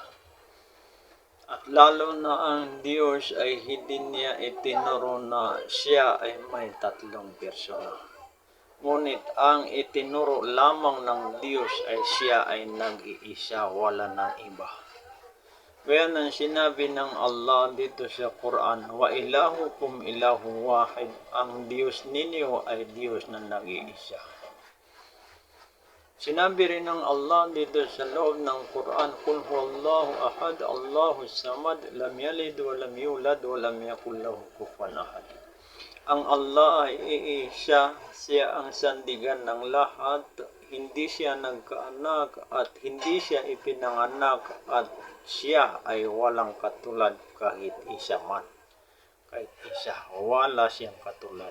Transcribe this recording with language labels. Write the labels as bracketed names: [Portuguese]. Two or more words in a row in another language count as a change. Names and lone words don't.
[Filipino] At lalo na ang Diyos ay hindi niya itinuro na siya ay may tatlong persona. Ngunit ang itinuro lamang ng Diyos ay siya ay nag-iisa, wala ng iba. Kaya nang sinabi ng Allah dito sa Quran, [Arabic] وإلهكم إله واحد, [Filipino] ang Diyos ninyo ay Diyos na nag-iisa. Sinabi rin ng Allah dito sa loob ng Quran, [Arabic] قل هو الله أحد، الله الصمد، لم يلد ولم يولد ولم يكن له كفوا أحد. [Filipino] Ang Allah ay iisa, siya ang sandigan ng lahat, hindi siya nagkaanak at hindi siya ipinanganak at siya ay walang katulad kahit isa man. Kahit isa, wala siyang katulad.